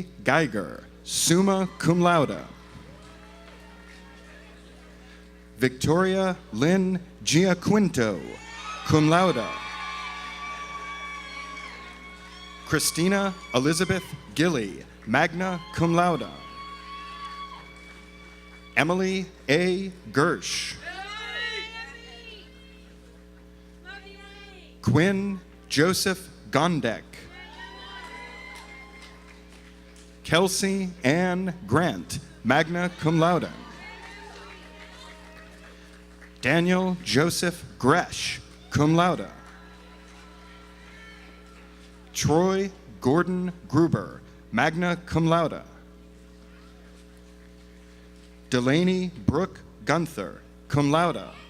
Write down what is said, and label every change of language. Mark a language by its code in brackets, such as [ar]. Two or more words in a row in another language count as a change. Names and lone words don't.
[en] Geiger, [la] summa cum laude. [en] Victoria Lynn Giaquinto, [la] cum laude. [en] Christina Elizabeth Gilly, [la] magna cum laude. [en] Emily A. Gersh. Quinn Joseph Gondek. Kelsey Ann Grant, [la] magna cum laude. [en] Daniel Joseph Gresh, [la] cum laude. [en] Troy Gordon Gruber, [la] magna cum laude. [en] Delaney Brooke Gunther, [la] cum laude.